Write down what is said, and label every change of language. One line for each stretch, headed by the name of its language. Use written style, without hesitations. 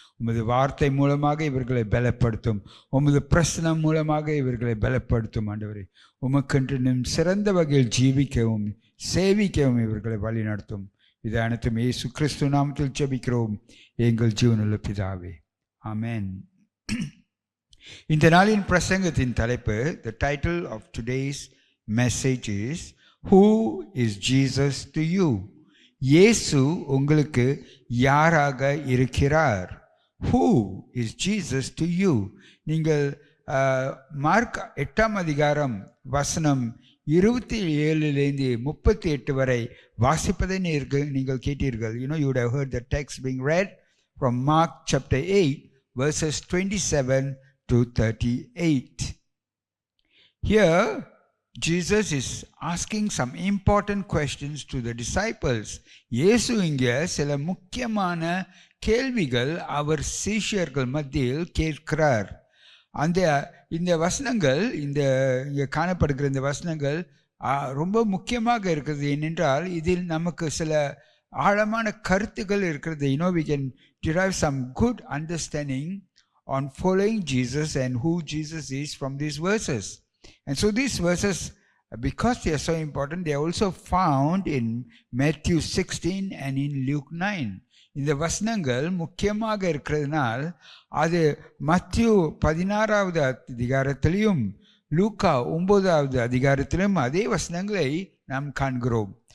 Tamil: உமது வார்த்தை மூலமாக இவர்களை பலப்படுத்தும், உமது பிரசனம் மூலமாக இவர்களை பலப்படுத்தும் ஆண்டவரே. உமக்கென்று நம் சிறந்த வகையில் ஜீவிக்கவும் சேவிக்கவும் இவர்களை வழி நடத்தும். இதை அனைத்தும் இயேசு கிறிஸ்து நாமத்தில் ஜெபிக்கிறோம் எங்கள் ஜீவனுள்ள பிதாவே, ஆமென். இந்த நாளின் பிரசங்கத்தின் தலைப்பு,
English: the title of today's message is, Who is Jesus to you?
Tamil: இயேசு உங்களுக்கு யாராக இருக்கிறார்?
English: Who is Jesus to you?
Tamil: நீங்கள் மார்க் 8ஆம் அதிகாரம் வசனம் 27 38 வரை வாசிப்பதை நீங்கள் கேட்டீர்கள்.
English: You would have heard the text being read from Mark chapter 8 verses 27 to 38. Here Jesus is asking some important questions to the disciples.
Tamil: இயேசு இங்கே சில முக்கியமான கேள்விகள் அவர் சீஷர்கள் மத்தியில் கேட்கிறார். இந்த வசனங்கள், இங்கே காணப்படுகிற இந்த வசனங்கள் ரொம்ப முக்கியமாக இருக்கிறது. ஏனென்றால் இதில் நமக்கு சில ஆழமான கருத்துக்கள் இருக்கிறது.
English: we can derive some good understanding on following Jesus and who Jesus is from these verses. And so these verses, because they are so important, they are also found in Matthew 16 and in Luke 9.
Tamil: இந்த வசனங்கள் முக்கியமாக இருக்கிறதுனால் அது மத்திய 16வது அதிகாரத்திலையும் லூக்கா 9வது அதிகாரத்திலும் அதே வசனங்களை நாம் காண்கிறோம்.